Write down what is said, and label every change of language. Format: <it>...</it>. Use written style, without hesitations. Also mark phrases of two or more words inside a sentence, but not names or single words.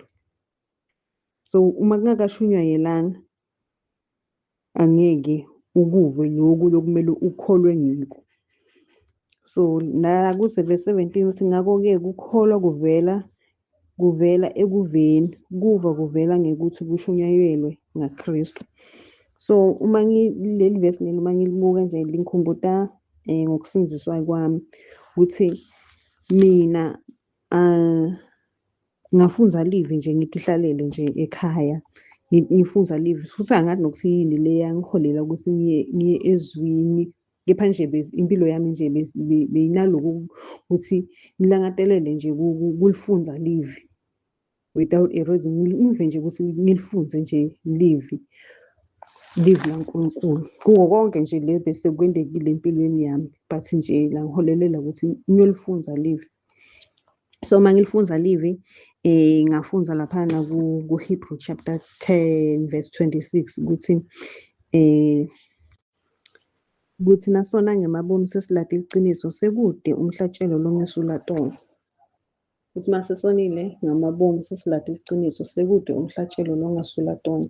<ss>So uma kungakashunyayelanga angeke ukuve lokhu lokumele ukholwe ngikho. So la kuse verse 17 uthi ngakho-ke kukholwa kuvela ekuveni. Kuva kuvela ngekuthi kushunyayelwe ngaKristu. So uma leli verse leli uma ngilibuka nje lingikhumbuza ngokusinziswa kwami ukuthi mina ngafunza live nje ngithi hlalele nje ekhaya ngifunza live futhi angazi nokuthi yini le yangiholela ukuthi ngiye ezwini. Kepha nje impilo yami nje beyinaloku ukuthi ngilangazelele nje kulifunza live</ss> <en>without a reason.</en> <ss>Ngive nje ukuthi ngilifunze nje live laNkulunkulu kuko konke nje le bese kwendekile empilweni yami, but nje langiholelela ukuthi ngiyolifunza live. So uma ngilifunza live ngafunza laphana ku-Hebrew</ss> <en>chapter 10 verse 26</en> <ss>ukuthi kuthi nasona ngemabomu sesilade iqiniso sekude umhlatshelo longesulatono. Kuthi mase sonile ngamabomu sesilade iqiniso sekude umhlatshelo longesulatono.</ss>